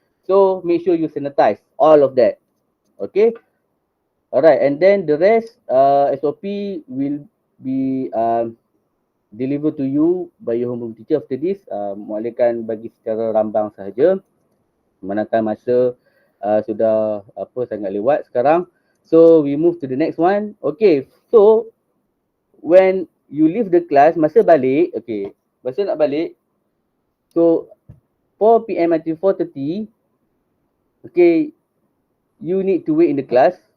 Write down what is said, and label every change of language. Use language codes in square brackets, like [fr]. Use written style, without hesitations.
[en] So, make sure you sanitize all of that. Okay. Alright, and then the rest SOP will be delivered to you by your homeroom teacher after this. [ms] Muallim kan bagi secara rambang sahaja. Manakala masa sudah sangat lewat sekarang. [en] So, we move to the next one. Okay, so when you leave the class, [ms] masa balik, [en] okay, [ms] masa nak balik, [en] so 4 PM until 4:30, okay, you need to wait in the class.